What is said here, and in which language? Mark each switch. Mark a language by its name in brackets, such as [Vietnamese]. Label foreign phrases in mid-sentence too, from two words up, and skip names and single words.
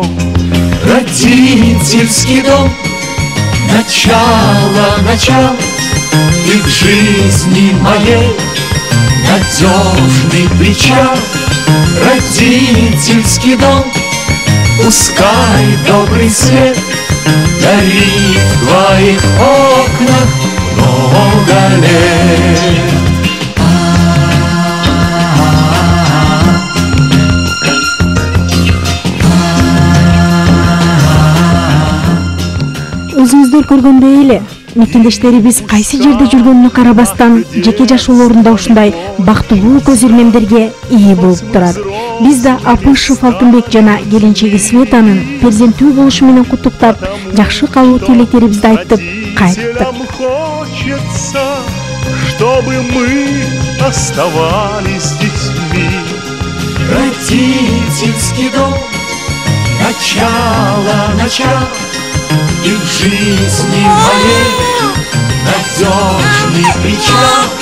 [Russian] Родительский дом, начало и в жизни моей надежный причал. Родительский дом, пускай добрый свет горит в твоих окнах много лет. [Kyrgyz] Өзүңүздөр көргөндөй эле мекендештерибиз кайсы жерде жүргөнүнө карабастан жеке жашоолорунда ушундай бактылуу көз ирмемдерге ээ болуп турат. Биз да Апышев Алтынбек жана келинчеги Светанын перзенттүү болушу менен куттуктап, жакшы калуу тилектерибизди айтып кайттык. [Russian] Хочется, чтобы мы оставались детьми. Родительский дом, начало и в жизни моей надежный причал.